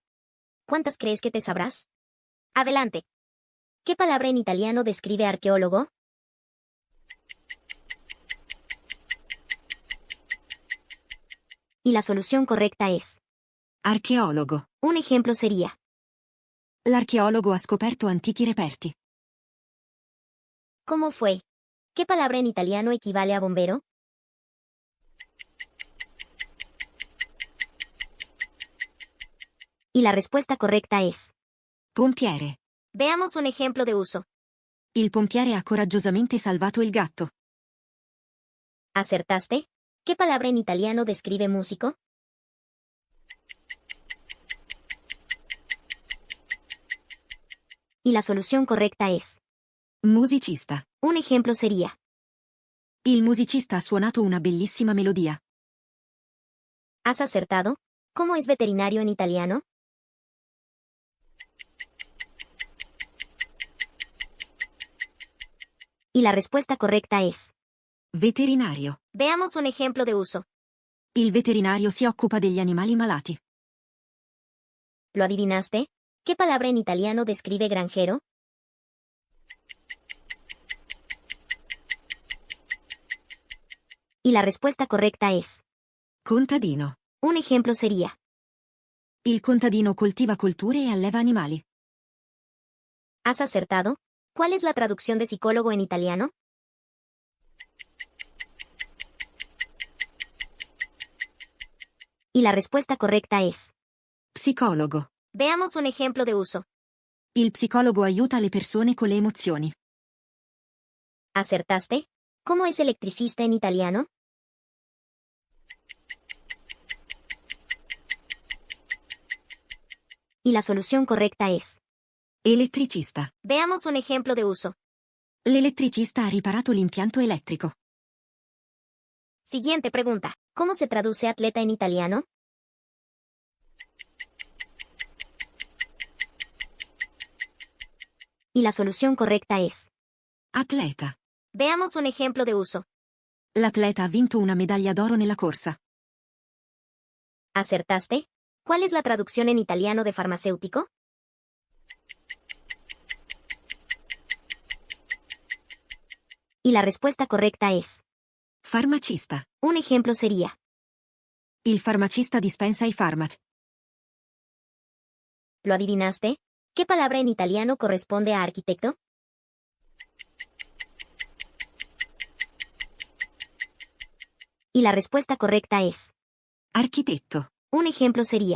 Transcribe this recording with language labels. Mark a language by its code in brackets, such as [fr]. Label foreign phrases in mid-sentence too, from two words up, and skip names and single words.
[es] ¿Cuántas crees que te sabrás? Adelante. ¿Qué palabra en italiano describe arqueólogo? Y la solución correcta es [it] Archeologo. [es] un ejemplo sería [it] L'archeologo ha scoperto antichi reperti. [es] ¿cómo fue? ¿Qué palabra en italiano equivale a bombero? Y la respuesta correcta es [it] Pompiere. [es] veamos un ejemplo de uso. [it] Il pompiere ha coraggiosamente salvato il gatto. [es] ¿Acertaste? ¿Qué palabra en italiano describe músico? Y la solución correcta es [it] Musicista. [es] un ejemplo sería [it] Il musicista ha suonato una bellissima melodia. [es] ¿has acertado? ¿Cómo es veterinario en italiano? Y la respuesta correcta es [it] Veterinario. [es] veamos un ejemplo de uso. [it] Il veterinario si occupa degli animali malati. [es] ¿Lo adivinaste? ¿Qué palabra en italiano describe granjero? Y la respuesta correcta es [it] Contadino. [es] un ejemplo sería [it] Il contadino coltiva colture e alleva animali. [es] ¿has acertado? ¿Cuál es la traducción de psicólogo en italiano? Y la respuesta correcta es [it] Psicologo. [es] veamos un ejemplo de uso. [it] Il psicologo aiuta le persone con le emozioni. [es] ¿Acertaste? ¿Cómo es electricista en italiano? Y la solución correcta es [it] Elettricista. [es] veamos un ejemplo de uso. [it] L'elettricista ha riparato l'impianto elettrico. [es] Siguiente pregunta. ¿Cómo se traduce atleta en italiano? Y la solución correcta es [it] Atleta. [es] veamos un ejemplo de uso. [it] L'atleta ha vinto una medaglia d'oro nella corsa. [es] ¿Acertaste? ¿Cuál es la traducción en italiano de farmacéutico? Y la respuesta correcta es [it] Farmacista. [es] un ejemplo sería [it] Il farmacista dispensa i farmaci. [es] ¿lo adivinaste? ¿Qué palabra en italiano corresponde a arquitecto? Y la respuesta correcta es [it] Architetto. [es] un ejemplo sería